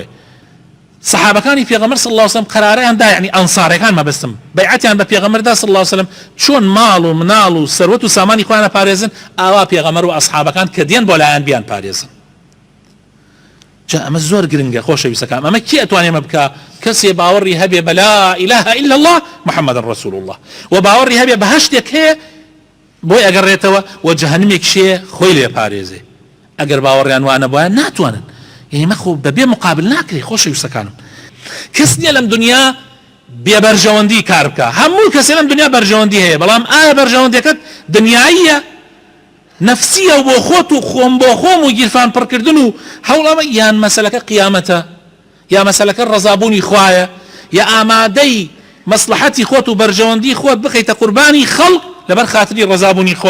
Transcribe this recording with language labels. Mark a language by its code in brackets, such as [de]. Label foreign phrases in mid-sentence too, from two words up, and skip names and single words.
[ckb] صحابەکانی پێغەمبەر صلی الله علیه وسلم قەرارەیاندا، یعنی ئەنسارەکان مەبەستم بەیعەتیان بە پێغەمبەردا صلی الله علیه وسلم چۆن ماڵ و مناڵ و سەروەت و سامانی خۆیان پارێزن، ئاوا پێغەمبەر و ئەصحابەکان کە دێن بۆ لایەن بیان پارێزن. جا ئەمە زۆر گرنگە خۆشەویستەکان، ئەمە کی ئەتوانێ ئەمە بکە؟ کەسێ باوەڕی هەبێ بە [ar] لا إله إلا الله محمد رسول الله [ckb] و باوەڕی هەبێ بە هەشتێک هەیە بۆی ئەگەڕێتەوە و جەهەنمێک شێ خۆی لێ پارێزێ. ئەگەر باوەڕیان وانە بۆیان ناتوانن، یعنی مەخۆ بەبێ مقابل ناکرێ. خۆشەویستەکانم، کەس نییە لەم دنیا بێبەرژەوەندی کار بکە، هەموو کەسێ لەم دنیا بەرژەوەندی هەیە، بەڵام ئایا بەرژەوەندیەکەت دنیاییە نفسیە و بۆ خۆت و خۆم بۆ خۆم و گیرفان پڕکردن و هەوڵەمە، یان مەسەلەکە قیامەتە، یا مەسەلەکە ڕەزابوونی خوایە، یا ئامادەی مەسلحەتی خۆت و بەرژەوەندی خۆت بخەیتە قوربانی خەڵق لەبەر خاتری ڕەزابوونی خوا.